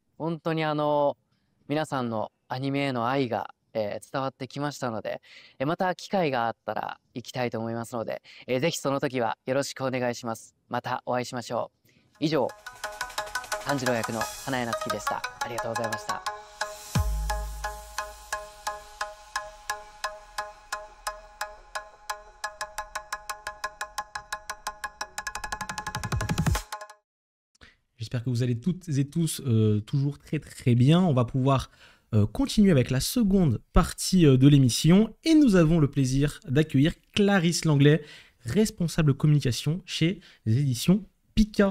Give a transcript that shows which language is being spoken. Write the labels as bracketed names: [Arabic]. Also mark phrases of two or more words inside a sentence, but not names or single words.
[Japanese] 本当に皆さんのアニメへの愛が伝わってきましたので、また機会があったら行きたいと思いますので、ぜひその時はよろしくお願いします。またお会いしましょう。以上、炭治郎役の花江夏樹でした。ありがとうございました。 [French] J'espère que vous allez toutes et tous toujours très très bien. On va pouvoir continuer avec la seconde partie de l'émission et nous avons le plaisir d'accueillir Clarisse Langlais, responsable communication chez les éditions Pika.